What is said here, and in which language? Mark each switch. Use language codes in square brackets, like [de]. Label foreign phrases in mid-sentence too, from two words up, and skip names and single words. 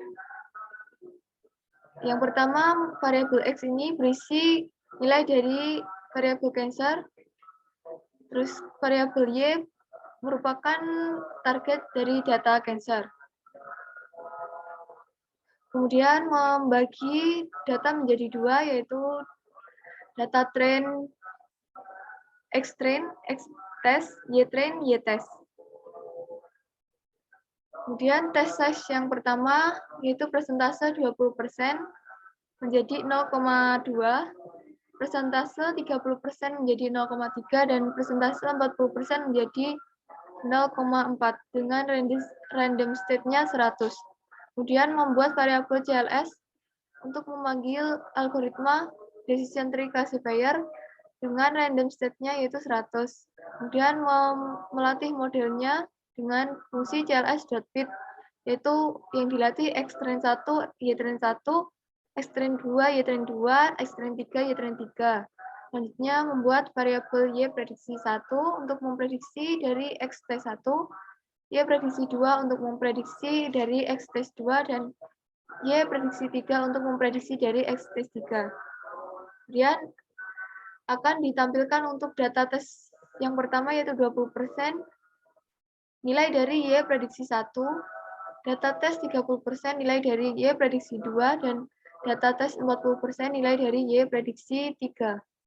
[id] Yang pertama, variabel X ini berisi nilai dari variabel Cancer, terus variabel Y merupakan target dari data Cancer. Kemudian membagi data menjadi dua, yaitu data train X-train, X-test, Y-train, Y-test. Kemudian [en] test size [id] yang pertama yaitu persentase 20% menjadi 0,2, persentase 30% menjadi 0,3, dan persentase 40% menjadi 0,4 dengan [en] random state- [id] nya 100. Kemudian membuat variabel CLS untuk memanggil algoritma [en] decision tree classifier [id] dengan [en] random state- [id] nya yaitu 100. Kemudian melatih modelnya dengan fungsi cls.fit, yaitu yang dilatih X-train 1, Y-train 1, X-train 2, Y-train 2, X-train 3, Y-train 3. Selanjutnya membuat variabel Y prediksi 1 untuk memprediksi dari X-test 1, Y prediksi 2 untuk memprediksi dari X-test 2, dan Y prediksi 3 untuk memprediksi dari X-test 3. Kemudian akan ditampilkan untuk data tes yang pertama yaitu 20% nilai dari Y prediksi 1, data tes 30% nilai dari Y prediksi 2, dan data tes 40% nilai dari Y prediksi 3.